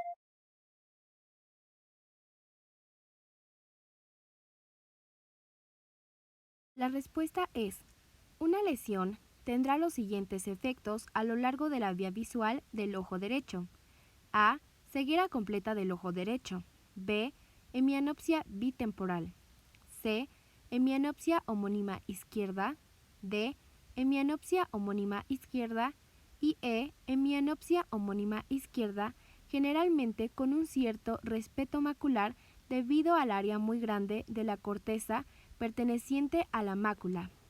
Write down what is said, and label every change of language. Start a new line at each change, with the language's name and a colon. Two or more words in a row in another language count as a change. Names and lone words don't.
Spanish: La respuesta es: una lesión tendrá los siguientes efectos a lo largo de la vía visual del ojo derecho. A. Ceguera completa del ojo derecho. B. Hemianopsia bitemporal. C. Hemianopsia homónima izquierda. D. Hemianopsia homónima izquierda. Y E. Hemianopsia homónima izquierda, generalmente con un cierto respeto macular debido al área muy grande de la corteza perteneciente a la mácula.